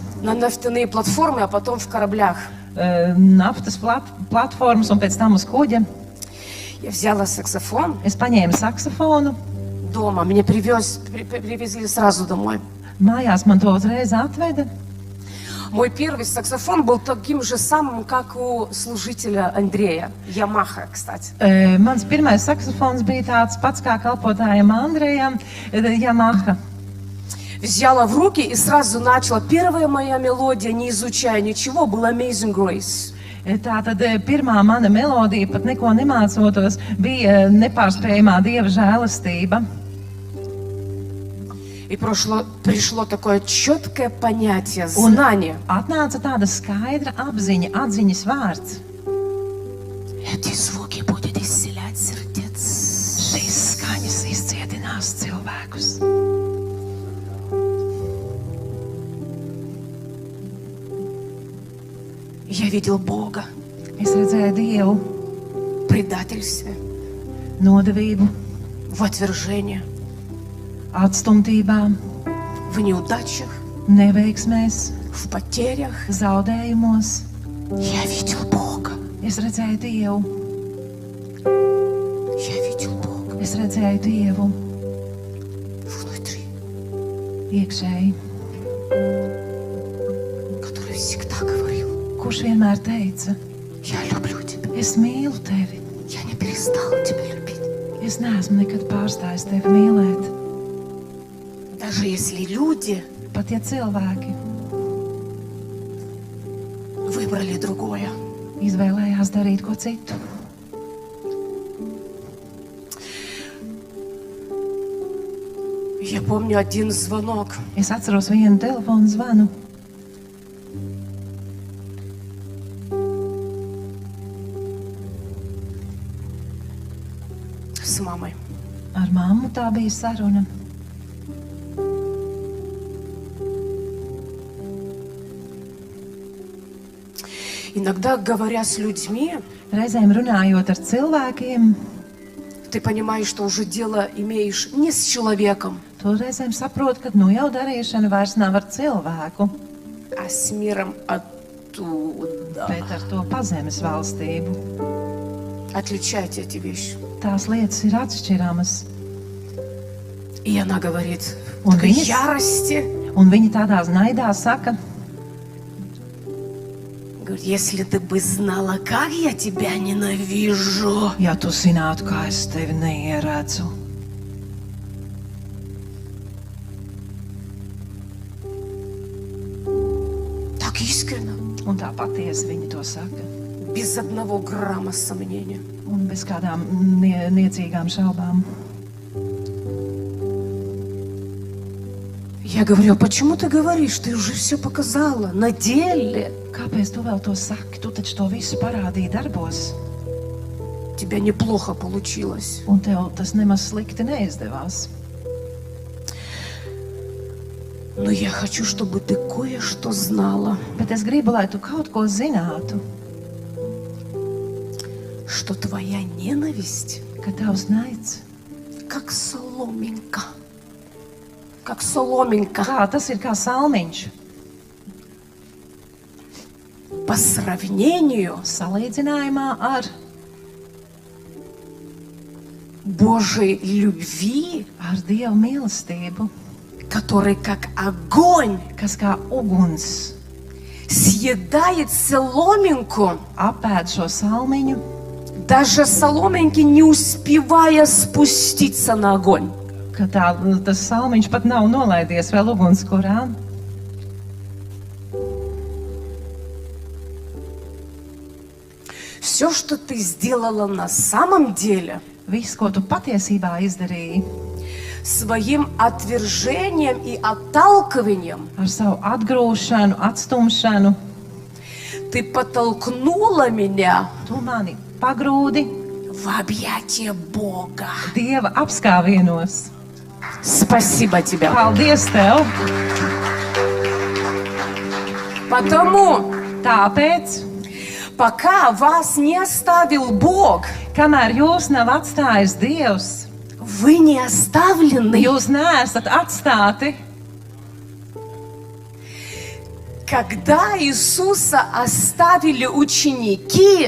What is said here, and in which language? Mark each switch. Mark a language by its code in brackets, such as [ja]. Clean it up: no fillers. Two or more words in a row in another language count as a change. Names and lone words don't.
[ru] на нефтяные платформы, а потом в кораблях. [lv] naftas platformas un pēc tam uz kuģa. [ru] Я взяла саксофон [lv] Es paņēmu saksofonu. [ru] дома, мне привезли сразу домой. [lv] Mājās man to uzreiz atveda. [ru] Мой первый саксофон был таким же самым, как у служителя Андрея. Ямаха, кстати. [lv] Mans pirmais saksofons bija tāds pats kā kalpotājam Andrejam, Yamaha. [ru] Взяла в руки и сразу начала. Первая моя мелодия, не изучая ничего, была Amazing Grace. [lv] Tātad pirmā mana melodija, pat neko nemācoties, bija nepārspējamā Dieva žēlastība. [ru] И пришло такое четкое понятие, знание. [lv] Atnāca tāda skaidra apziņa, atziņas vārds. [ru] Эти звуки будут исцелять сердец. [lv] Šīs skaņas izcietinās cilvēkus. [ru] Я видел Бога [lv] Es redzēju Dievu [ru] в предательстве, [lv] nodevību, [ru] в отвержении, [lv] atstumtībā, [ru] в неудачах, [lv] neveiksmēs, [ru] в потерях. [lv] zaudējumos. [ru] Я видел Бога. [lv] Es redzēju Dievu, [ru] Я видел Бога [lv] es redzēju Dievu [ru] внутри, [lv] iekšēji, [ru] который всегда говорил: [lv] kurš vienmēr teica, [ru] я люблю тебя. [lv] es mīlu tevi. [ru] Я не перестала тебя любить. [lv] Es neesmu nekad pārstājis tevi mīlēt. [ru] Даже если люди [lv] Pat ja cilvēki [ru] выбрали другое. [lv] izvēlējās darīt ko citu. [ru] Я помню один звонок. [lv] Es atceros vienu telefonu zvanu. [ru] С мамой. [lv] Ar mammu tā bija saruna. [ru] Иногда, говоря с людьми, [lv] Reizēm runājot ar cilvēkiem, [ru] ты понимаешь, что уже дело имеешь не с человеком, [lv] tu reizēm saproti, ka nu jau darīšana vairs nav ar cilvēku, [ru] а с миром оттуда. [lv] bet ar to pazemes valstību. [ru] Отличайте эти вещи. [lv] Tās lietas ir atšķiramas. [ru] И она говорит в Он такой видит? ярости, [lv] Un viņi tādā naidā saka, [ru] говорит: если ты бы знала, как я тебя ненавижу. [lv] ja tu zinātu, kā es tevi neieredzu. [ru] Так искренно, [lv] Un tā patiesi viņi to saka. [ru] без одного грамма сомнения. [lv] Un bez kādām niecīgām šaubām. [ru] Я говорю: а почему ты говоришь? Ты уже все показала на деле. [lv] Kāpēc tu vēl to saki? Tu taču to visu parādīji darbos, [ru] У тебя неплохо получилось. [lv] un tev tas nemaz slikti neizdevās. [ru] Но я хочу, чтобы ты кое-что знала, [lv] Bet es gribu, lai tu kaut ko zinātu, [ru] что твоя ненависть [lv] ka tavs naids, [ru] как соломинка. Как соломинка [lv] tas ir kā salmiņš. [ru] по сравнению [lv] Salīdzinājumā ar [ru] Божьей любви, [lv] Dieva mīlestību, [ru] который как огонь [lv] kas kā uguns [ru] съедает соломинку, [lv] apēd šo salmiņu, [ru] даже соломинки не успевая спуститься на огонь. [lv] ka tas salmiņš pat nav nolaidies vēl ugunskurā. [ru] Все, что ты сделала на самом деле, [lv] Viss, ko tu patiesībā izdarīji, [ru] своим отвержением и отталкиванием, [lv] ar savu atgrūšanu, atstumšanu, [ru] ты подтолкнула меня [lv] tu mani pagrūdi [ru] в объятия Бога. [lv] Dieva apskāvienos. [ru] Спасибо тебе. [lv] Paldies tev! [ru] Потому, [lv] Tāpēc, [ru] пока вас не оставил Бог, [lv] kamēr jūs nav atstājis Dievs, [ru] вы не оставлены. [lv] jūs neesat atstāti. [ru] Когда Иисуса оставили ученики,